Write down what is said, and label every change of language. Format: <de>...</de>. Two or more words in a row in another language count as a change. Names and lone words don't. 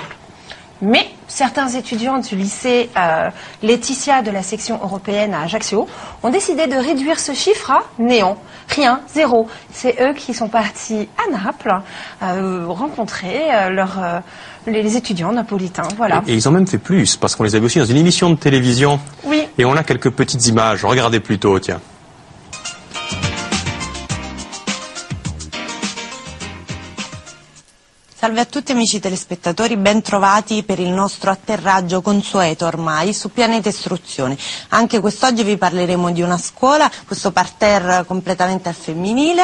<fr>Mais certains étudiants du lycée Laetitia de la section européenne à Ajaccio ont décidé de réduire ce chiffre à néant. Rien, zéro. C'est eux qui sont partis à Naples rencontrer les étudiants napolitains. Voilà. Et ils ont même fait plus, parce qu'on les a vus aussi dans une émission de télévision. Oui. Et on a quelques petites images. Regardez plutôt, tiens.</fr> <it>Salve a tutti amici telespettatori, ben trovati per il nostro atterraggio consueto ormai su Pianeta Istruzione. Anche quest'oggi vi parleremo di una scuola, questo parterre completamente al femminile.</it>